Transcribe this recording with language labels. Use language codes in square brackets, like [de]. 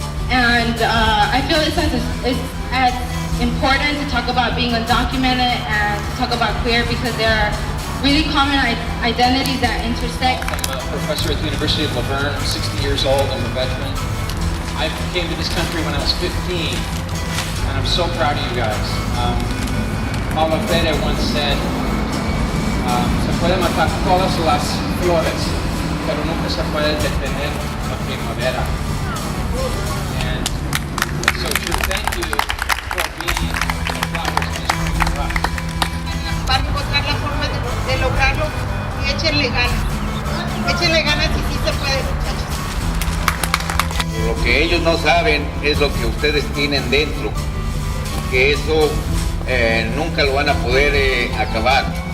[en] And I feel it's as important to talk about being undocumented and to talk about queer, because there are really common identities that intersect. I'm a professor at the University of Laverne. I'm 60 years old. I'm a veteran. I came to this country when I was 15, and I'm so proud of you guys. Paulo Freire once said, [es] se puede matar todas las flores, pero nunca se puede detener la primavera. [en] And so thank you for being the flowers in this room for us. [es] Van a encontrar la forma de lograrlo y échenle ganas. Échenle ganas y sí se puede, muchachos. Lo que ellos no saben es lo que ustedes tienen dentro, que eso nunca lo van a poder acabar.